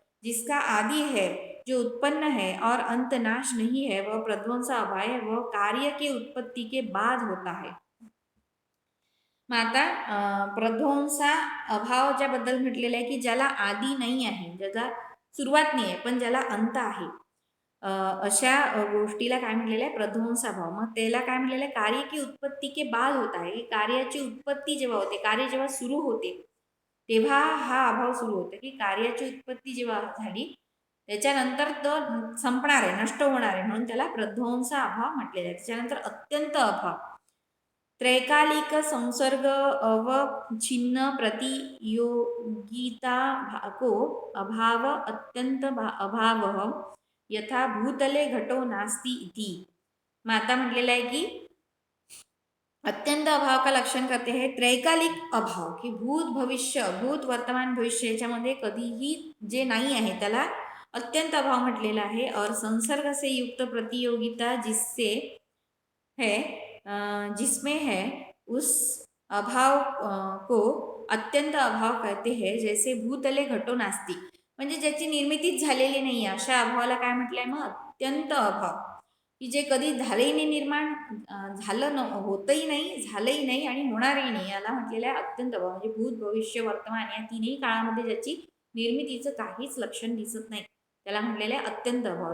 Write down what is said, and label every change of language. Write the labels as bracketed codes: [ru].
[hi] जिसका आदि है, जो उत्पन्न है और अंत नाश नहीं है, वह प्रध्वंस अभाव वह कार्य के उत्पत्ति के बाद होता है. [mr] मग आता प्रध्वंसा अभाव ज्याबद्दल म्हटलेलं आहे की ज्याला आदि नाही आहे, ज्याला सुरुवात नाही आहे पण ज्याला अंत आहे, अशा गोष्टीला काय म्हटलेलं आहे, प्रध्वंसाभाव. मग त्याला काय म्हटलेलं आहे, [hi] कार्य की उत्पत्ती के बाद [mr] होत आहे. कार्याची उत्पत्ती जेव्हा होते, कार्य जेव्हा सुरू होते तेव्हा हा अभाव सुरू होतो. की कार्याची उत्पत्ती जेव्हा झाली त्याच्यानंतर तो संपणार आहे, नष्ट होणार आहे, म्हणून त्याला प्रध्वंसा अभाव म्हटलेला आहे. त्याच्यानंतर अत्यंत अभाव. [sa] त्रैकालिक संसर्ग अवच्छिन्न प्रतियोगिता को अभाव अत्यंत अभाव यथा भूतले घटो नास्ती इति. [mr] मग आता म्हटलेलं आहे की [hi] अत्यंत अभाव का लक्षण करते हैं त्रैकालिक अभाव, [mr] की भूत भविष्य, भूत वर्तमान भविष्य याच्यामध्ये कधीही जे नाही आहे त्याला अत्यंत अभाव म्हटलेला आहे. [hi] और संसर्ग से युक्त प्रतियोगिता जिससे है जिसमें है उस अभाव को अत्यंत अभाव कहते हैं. [mr] जैसे [sa] भूतले घटो नास्ती, [mr] म्हणजे ज्याची निर्मितीच झालेली नाही आहे अशा अभावाला काय म्हटलंय मग अत्यंत अभाव. की जे कधी झालंही नाही, निर्माण झालं होतही नाही, झालंही नाही आणि होणारही नाही, याला म्हटलेलं आहे अत्यंत अभाव. म्हणजे भूत भविष्य वर्तमान या तिन्ही काळामध्ये ज्याची निर्मितीचं काहीच लक्षण दिसत नाही त्याला म्हटलेलं आहे अत्यंत अभाव.